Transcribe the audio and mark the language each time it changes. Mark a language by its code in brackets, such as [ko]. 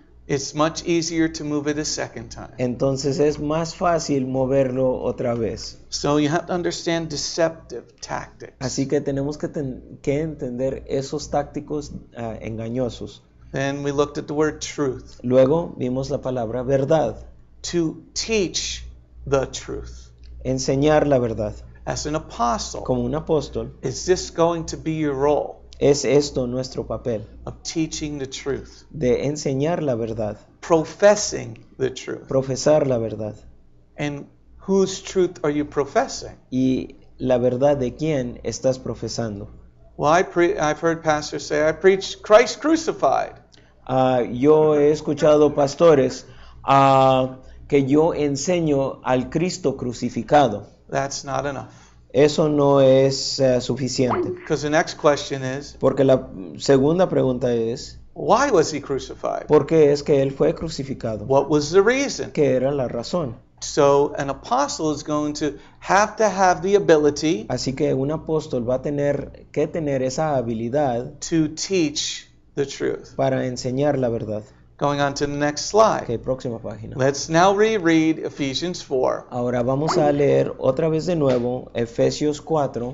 [en] it's much easier to move it a second time. [es] entonces es más fácil moverlo otra vez. [en] So you have to understand deceptive tactics. [es] Así que tenemos que entender esos tácticos engañosos. [en] Then we looked at the word truth. [es] Luego vimos la palabra verdad, [en] To teach the truth. [es] enseñar la verdad. [en] As an apostle, [es] Como un apóstol, [en] is this going to be your role [es] es esto nuestro papel, [en] of teaching the truth? [es] de enseñar la verdad, [en] Professing the truth. [es] profesar la verdad. [en] And whose truth are you professing? [es] Y la verdad de quién estás profesando. [en] Well, I've heard pastors say, I preach Christ crucified. [es] Yo he escuchado pastores que yo enseño al Cristo crucificado. [en] That's not enough. [es] Eso no es suficiente. [en] Because the next question is, [es] Porque la segunda pregunta es, [en] why was he crucified? [es] ¿por qué es que Él fue crucificado? [en] What was the reason? [es] ¿Qué era la razón? [en] So an apostle is going to have the ability [es] Así que un apóstol va a tener que tener esa habilidad [en] to teach the truth. [es] para enseñar la verdad. [en] Going on to the next slide. [es] Ok, próxima página. [en] Let's now reread Ephesians 4, [es] Ahora vamos a leer otra vez de nuevo Efesios 4,